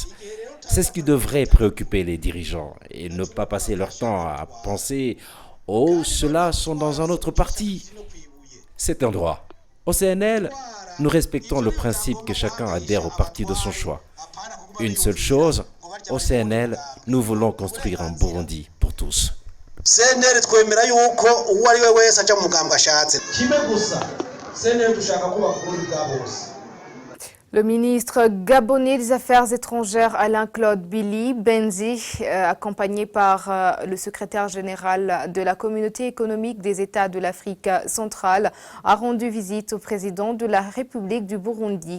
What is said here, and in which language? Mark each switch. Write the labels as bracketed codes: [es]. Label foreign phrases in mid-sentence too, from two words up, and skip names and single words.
[fr] C'est ce qui devrait préoccuper les dirigeants et ne pas passer leur temps à penser « Oh, ceux-là sont dans un autre parti ». C'est un droit. Au CNL, nous respectons le principe que chacun adhère au parti de son choix. Une seule chose, au CNL, nous voulons construire un Burundi pour tous. [rn] CNL twemera yuko uwo ari we wese aja mu mugambwe ashatse kimwe gusa CNL dushaka kuba kuri bwa bose. [fr] Le ministre gabonais des Affaires étrangères Alain-Claude Billy Benzi, accompagné par le secrétaire général de la Communauté économique des États de l'Afrique centrale, a rendu visite au président de la République du Burundi.